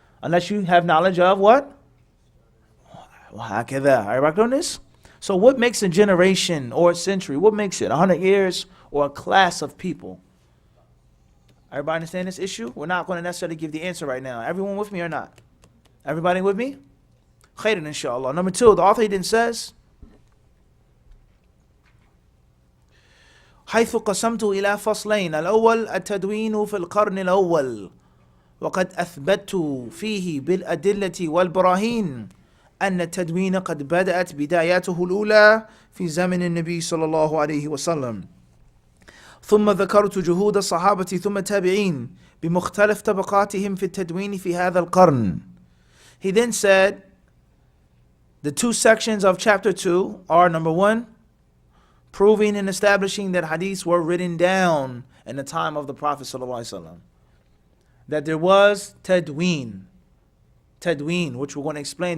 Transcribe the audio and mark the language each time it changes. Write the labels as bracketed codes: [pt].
[en] Unless you have knowledge of what? Everybody clear on this? So what makes a generation or a century? What makes it 100 years or a class of people? Everybody understand this issue? We're not going to necessarily give the answer right now. Everyone with me or not? Everybody with me? Khairan, inshallah. Number 2, the author then says, [ar] حيث قسمت إلى فصلين الأول التدوين في القرن الأول وقد أثبت فيه بالأدلة والبراهين أن التدوين قد بدأت بداياته الأولى في زمن النبي صلى الله عليه وسلم ثم ذكرت جهود الصحابة ثم التابعين بمختلف طبقاتهم في التدوين في هذا القرن. [en] He then said, the 2 sections of chapter 2 are number 1, proving and establishing that hadiths were written down in the time of the Prophet ﷺ. That there was tadween, which we're going to explain.